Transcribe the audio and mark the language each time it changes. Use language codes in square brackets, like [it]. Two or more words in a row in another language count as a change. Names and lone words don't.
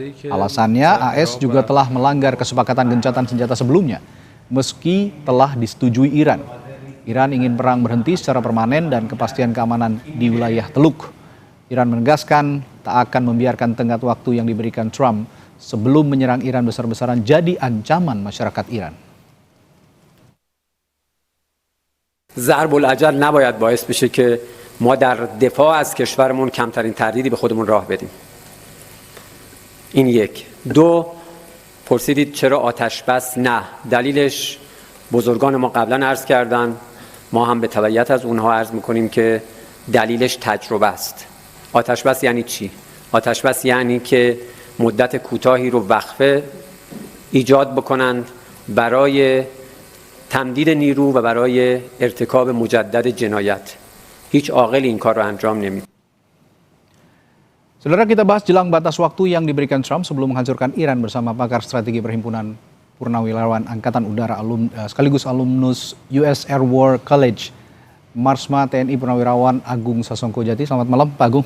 [id] Alasannya, AS juga telah melanggar kesepakatan gencatan senjata sebelumnya, meski telah disetujui Iran. Iran ingin perang berhenti secara permanen dan kepastian keamanan di wilayah Teluk. Iran menegaskan tak akan membiarkan tenggat waktu yang diberikan Trump sebelum menyerang Iran besar-besaran jadi ancaman masyarakat Iran. [fa] ضرب العجل نباید باعث بشه که ما در دفاع از کشورمون کمترین تردیدی به خودمون راه بدیم. این یک. دو، پرسیدید چرا آتش بس؟ نه. دلیلش بزرگان ما قبلا عرض کردن، ما هم به تبعیت از اونها عرض میکنیم که دلیلش تجربه است. آتش بس یعنی چی؟ آتش بس یعنی که مدت کوتاهی رو وقفه ایجاد بکنند برای تمدید نیرو و برای ارتکاب مجدد جنایت. هیچ عاقلی این کار رو انجام نمیده. [id] Saudara, kita bahas jelang batas waktu yang diberikan Trump sebelum menghancurkan Iran bersama pakar strategi Perhimpunan Purnawirawan Angkatan Udara sekaligus alumnus US Air War College, Marsma TNI Purnawirawan Agung Sasongko Jati. Selamat malam, Pak Agung.